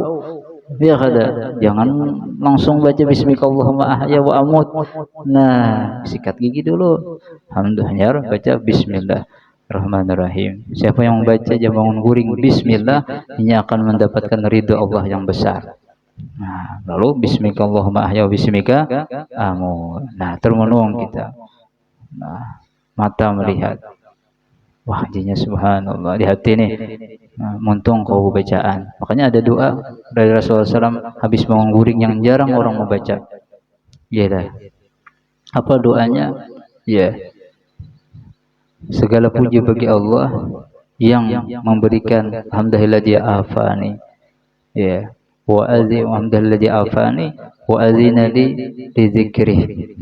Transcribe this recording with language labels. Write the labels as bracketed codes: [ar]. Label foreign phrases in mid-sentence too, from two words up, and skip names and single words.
[bjn] Ya kada, jangan langsung baca [ar] بسم الله الرحمن الرحيم أحيا وأموت. [bjn] Nah, sikat gigi dulu. Alhamdulillah, baca bismillahirrahmanirrahim. Siapa yang membaca jam bangun guring bismillah, ini akan mendapatkan ridha Allah yang besar. Nah, lalu [ar] بسم الله الرحمن الرحيم أحيا وباسمك أموت. [bjn] Nah, termenung kita. Nah, mata melihat. Wah, jinya subhanallah di hati nih. Nah, muntung kau bacaan. Makanya ada doa dari Rasulullah SAW habis bangun guring yang jarang orang membaca. Ya dah. Apa doanya? Ya. Segala puji bagi Allah yang memberikan, [ar] الحمد لله الذي عافاني. [bjn] Ya. [ar] والحمد لله الذي عافاني وأذن لي بذكري.